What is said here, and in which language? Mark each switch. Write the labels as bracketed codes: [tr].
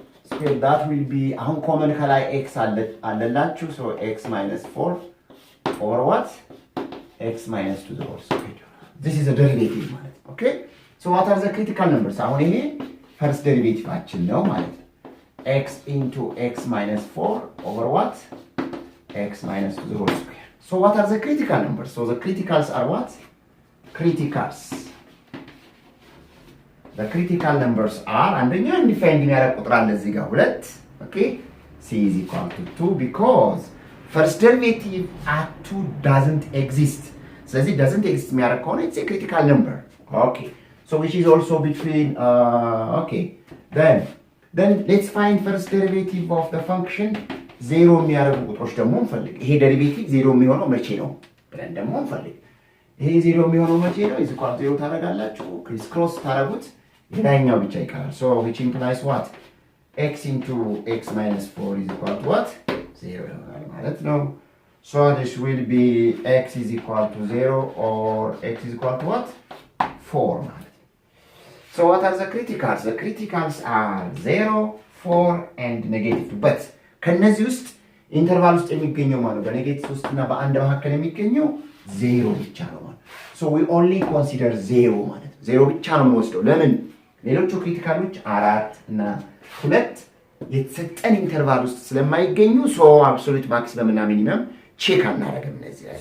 [en] square that will be አሁን common [am] ከላይ x አለላችሁ [en] so x minus 4 over what x minus 2 the whole square. This is a derivative ማለት ነው. Okay, so what are the critical numbers? [am] አሁን ይሄ [en] first derivative [am] አችን ነው ማለት ነው. [en] x into x minus 4 over what x minus 2 the whole square. So what are the critical numbers? So the criticals are what? Criticals. The critical numbers are [am] አንደኛ undefined የሚያደርግ ቁጥር አለ እዚህ ጋር 2. [en] Okay, c is equal to 2 because first derivative at 2 doesn't exist. [am] ስለዚህ doesn't exist የሚያደርግ ከሆነ [en] it's a critical number. Okay, so which is also between okay, then let's find first derivative of the function. [am] ዜሮ የሚያደርጉ ቁጥሮች ደግሞ እንፈልግ። ይሄ ዴሪቬቲቭ ዜሮ የሚሆነው መቼ ነው ብለን ደግሞ እንፈልግ። ይሄ ዜሮ የሚሆነው መቼ ነው? [en] is equal to 0 [am] ታደርጋላችሁ ክሪስ ክሮስ ታደርጉት የላይኛው ብቻ ይቀራል. [en] so which implies what x into x minus 4 is equal to what 0 ይሆናል ማለት ነው. so this will be x is equal to 0 or x is equal to what 4 ማለት ነው. so what are the criticals? The criticals are 0, 4 and -2. [am] but ከነዚህ ውስጥ ኢንተርቫል ውስጥ የሚገኘው ማለት በኔጌቲቭ 3 እና በአንድ መካከል የሚገኘው 0 ብቻ ነው ማለት [en] so we only consider 0 [am] ማለት ነው. 0 ብቻ ነው የምወስደው። ለምን? ሌሎቹ ክሪቲካሎች 4 እና 2 የተሰጠን ኢንተርቫል ውስጥ ስለማይገኙ [en] so absolute maximum [am] እና minimum ቼክ አናደርግም እነዚህ ላይ.